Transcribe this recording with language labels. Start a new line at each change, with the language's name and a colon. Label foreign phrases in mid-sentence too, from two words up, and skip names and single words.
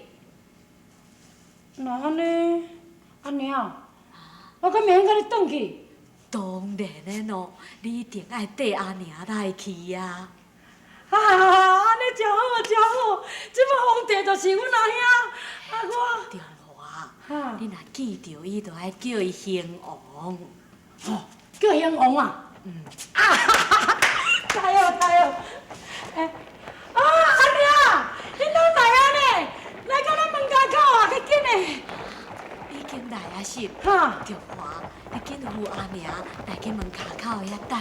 Min Nan Chinese: 那安尼，阿娘，我敢免甲你转去？当然的咯，你一定爱缀阿娘来去啊！安尼真好真好，即摆皇帝就是阮阿兄，我。中华，哈你若见着伊，就爱叫伊兴王。哦，叫英王啊！嗯，太好太好！阿娘，你拢来啊呢？来到咱门家口啊，快紧的！已经来啊是？哈，中华，你紧扶阿娘来去门卡口遐等。